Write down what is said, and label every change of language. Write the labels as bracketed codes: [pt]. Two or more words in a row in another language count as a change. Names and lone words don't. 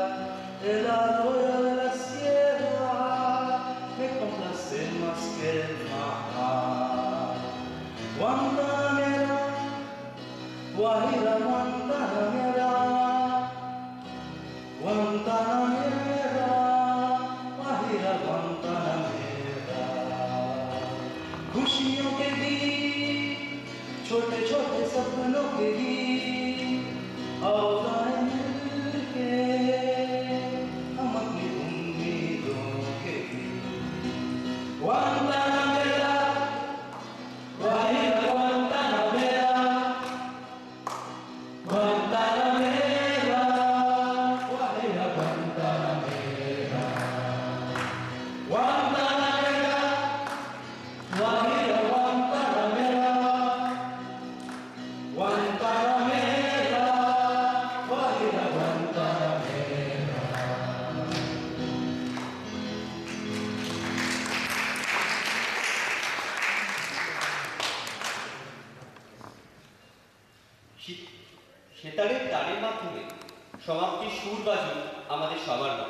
[es] El arroyo de la sierra me complace más que el mar. Guantanamera, Guajira Guantanamera, Guantanamera, Guajira Guantanamera. [hi] खुशियों के दी छोटे छोटे सपनों के दी आओ गाएं मिलके हम अपनी उम्मीदों के गीत। [es] Guantanamera, Guajira Guantanamera, Guantanamera, Guajira Guantanamera, Guantanamera, Guajira Guantanamera, Guantanamera, Guajira Guantanamera. [bn] সেতারের তারের মাধ্যমে সমাপ্তির সুর বাজুক আমাদের সবার মনে।